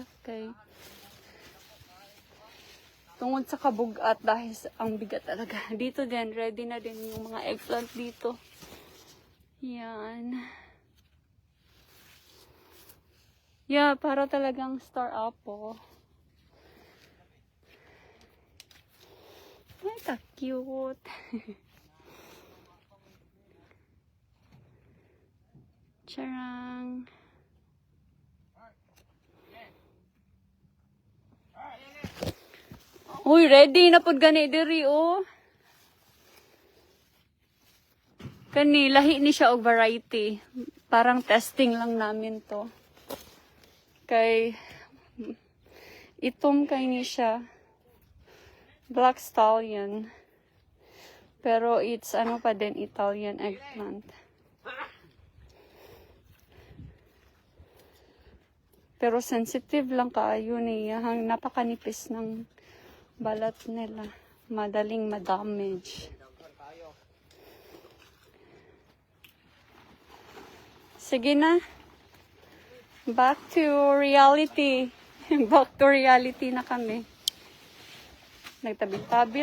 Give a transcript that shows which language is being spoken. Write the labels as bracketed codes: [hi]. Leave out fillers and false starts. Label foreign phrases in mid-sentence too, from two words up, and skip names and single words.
[ceb] Kay, tungod sa kabugat [tl] dahil ang bigat talaga. Dito din, ready na din yung mga eggplant dito. Yan. Yeah, para talagang [en] star apple. [tl] Ay, [ceb] ka-cute. Charang. Uy, ready na pud gani diri oh. Kani lahi ni siya og variety. [tl] Parang testing lang namin to. [ceb] Kay itom kay ni siya. Black stallion. [tl] Pero it's ano pa din [en] Italian eggplant. [ceb] Pero sensitive lang kaayo niya. [tl] Napakanipis ng balat nila. Madaling ma-damage. Sige na. [en] Back to reality. Back to reality [tl] na kami. [en] Nagtabil-tabil.